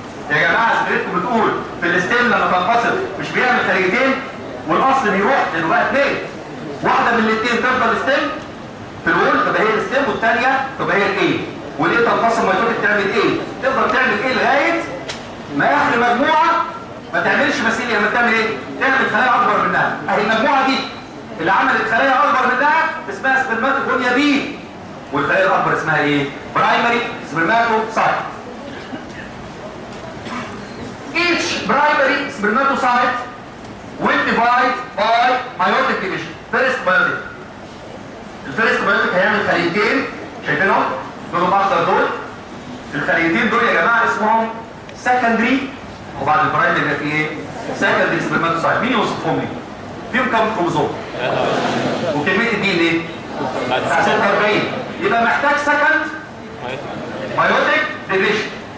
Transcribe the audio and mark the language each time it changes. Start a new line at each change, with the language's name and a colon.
Arabic: يا جماعه سمعتكم بتقول في الستيم لما تنقسم مش بيعمل خليتين والاصل بيروح لانه بقى 2، واحده من الاثنين تفضل ستيم في الوول تبقى هي الستيم والثانيه تبقى هي الايه، والايه تنقسم ميتوتيك تعمل ايه؟ تفضل تعمل ايه لغايه ما اخر مجموعه ما تعملش مثيل، لما تعمل ايه؟ تعمل خلايا اكبر منها. اهي المجموعه دي اللي عملت خلايا اكبر منها اسمها سبرماتوجونيا بي، والخلايا الاكبر اسمها ايه؟ برايمري سبرماتوسايت.
English: Each primary spermatocyte will divide by meiotic division. First meiotic.
Arabic: الفيرست meiotic هيعمل خليتين شايفينهم؟ دول الاخضر دول. الخليتين دول يا جماعه اسمهم secondary، وبعد البرايمري يبقى في ايه؟ secondary spermatocyte. مين يوصفهم لي؟ فيهم كام كروموزوم؟ وكميه الدي ان ايه 46. يبقى محتاج سكند مايوتيك ديفيجن.